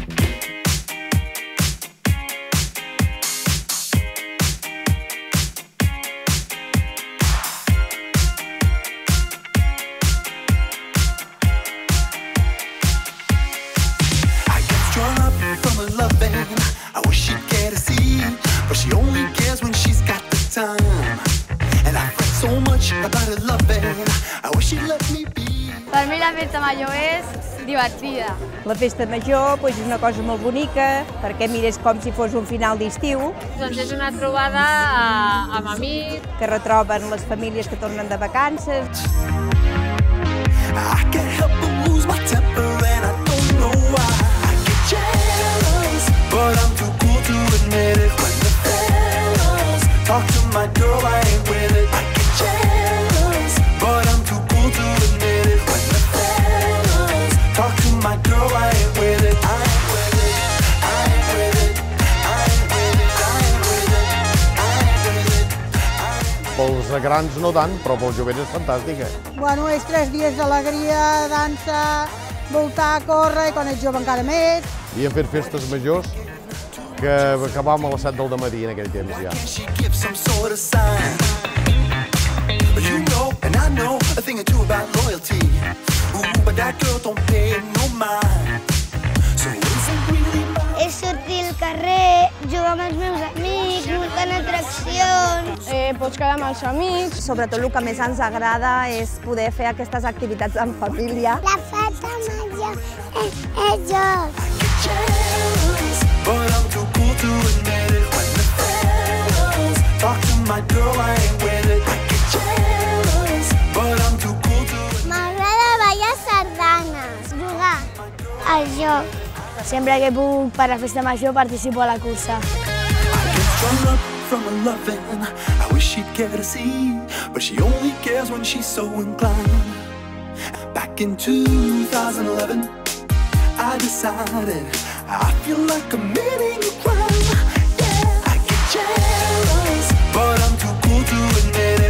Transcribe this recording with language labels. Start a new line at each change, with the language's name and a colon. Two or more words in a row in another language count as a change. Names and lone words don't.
English: From a loving, I wish she'd get a seat, but she only cares when she's got the time. And I fret so much about her loving, I wish she'd let me be.
Catalan: Per mi la festa major és divertida. La festa major és una cosa molt bonica, perquè mires com si fos un final d'estiu. Doncs és una trobada amb amics. Que retroben les famílies que tornen de vacances.
English: I can't help but lose my temper and I don't know why. But I'm too cool to admit it. When the fellas talk to my girl, I ain't with it. I get jealous, but I'm too cool to admit it. When the fellas talk to my girl, I ain't with it. I ain't with it. I ain't with it. I ain't with it. I ain't with it. I ain't with it.
Catalan: Pels grans no tant, però pel jovent és fantàstica. Bueno, és 3 dies d'alegria, dansa, voltar, córrer, i quan ets jove encara més. I hem fet festes majors que acabàvem a les 7 del matí en aquell temps ja.
English: She gives some sort of sign. You know, and I know a thing or two about loyalty. Ooh, but that girl don't pay no mind. So isn't really mine.
Catalan: És sortir al carrer, jugar amb els meus amics, muntant atraccions. Pots quedar amb els amics. Sobretot el que més ens agrada és poder fer aquestes activitats en família. La festa major és joc.
English: But I'm too cool to admit it. When the fellas talk to my girl, I ain't with it. I get jealous, but I'm too cool to admit it.
Catalan: M'agrada ballar sardanes, jugar al joc. Sempre que puc per la festa major participo a la cursa.
English: I get strung up from a loving, I wish she'd get a seat, but she only cares when she's so inclined. Back in 2011, I decided I feel like committing a crime. Yeah, I get jealous, but I'm too cool to admit it.